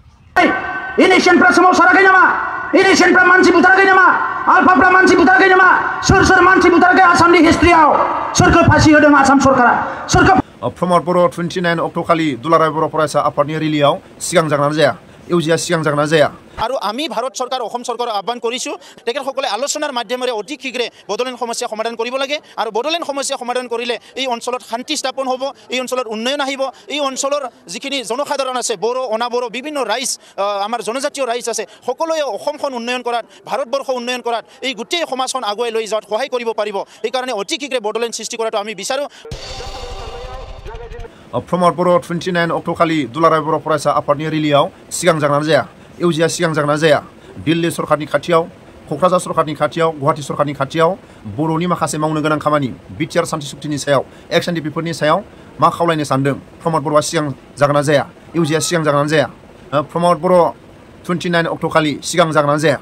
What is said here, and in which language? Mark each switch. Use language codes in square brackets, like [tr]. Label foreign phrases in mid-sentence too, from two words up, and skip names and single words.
[brx] इलेक्शनफ्रा सोमावसाराखै नामा इलेक्शनफ्रा मानसि बुथाराखै नामा आलफाफ्रा मानसि बुथाराखै नामा सोर मानसि बुथाराखै आसामनि हिस्ट्रियाव सोरखौ फासि होदों आसाम सरकारा सोरखौ प्रमद बर' 29 अक्ट' खालि दुलाराय बर' फरायसा आफादनि रेलियाव सिगां जागोना जाया इउजिया सिगां जागोना जाया [as] আৰু আমি ভাৰত চৰকাৰ অসম চৰকাৰক আহ্বান কৰিছোঁ তেখেতসকলে আলোচনাৰ মাধ্যমেৰে অতি শীঘ্ৰে বড়োলেণ্ড সমস্যা সমাধান কৰিব লাগে আৰু বড়োলেণ্ড সমস্যা সমাধান কৰিলে এই অঞ্চলত শান্তি স্থাপন হ'ব এই অঞ্চলত উন্নয়ন আহিব এই অঞ্চলৰ যিখিনি জনসাধাৰণ আছে বড়ো অনাবড়ো বিভিন্ন ৰাইজ আমাৰ জনজাতীয় ৰাইজ আছে সকলোৱে অসমখন উন্নয়ন কৰাত ভাৰতবৰ্ষ উন্নয়ন কৰাত এই গোটেই সমাজখন আগুৱাই লৈ যোৱাত সহায় কৰিব পাৰিব সেইকাৰণে অতি শীঘ্ৰে বড়োলেণ্ড সৃষ্টি কৰাটো আমি বিচাৰোঁ [brx] प्रमद बर' 29 अक्ट' खालि दुलाराय बर' फरायसा आफादनि रेलियाव सिगां जागोना जाया इउजिया सिगां जागोना जाया दिल्ली सरकारनि खाथियाव क'क्राझार सरकारनि खाथियाव गुवाहाटी सरकारनि खाथियाव बर'नि माखासे मावनो गोनां खामानि बिटिआर सान्थि सुक्तिनि सायाव एक्स एनडिपिफोरनि सायाव मा खावलायनो सानदों प्रमद बर'आ सिगां जागोना जाया इउजिया सिगां जागोना जाया प्रमद बर' 29 अक्ट' खालि सिगां जागोना जाया